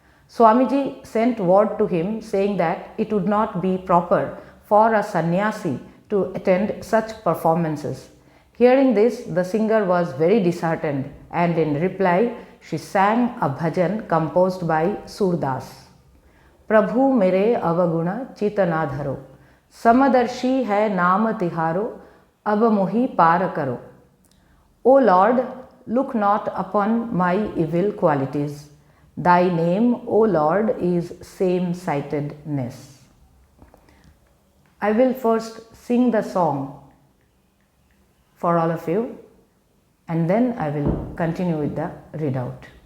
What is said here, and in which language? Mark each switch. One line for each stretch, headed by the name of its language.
English: Swamiji sent word to him saying that it would not be proper for a sannyasi to attend such performances. Hearing this, the singer was very disheartened, and in reply, she sang a bhajan composed by Surdas.
Hindi: प्रभु मेरे अवगुण चित ना धरो, समदर्शी है नाम तिहारो, अब मोहि पार करो.
English: O Lord, look not upon my evil qualities. Thy name, O Lord, is same-sightedness. I will first sing the song for all of you, and then I will continue with the readout.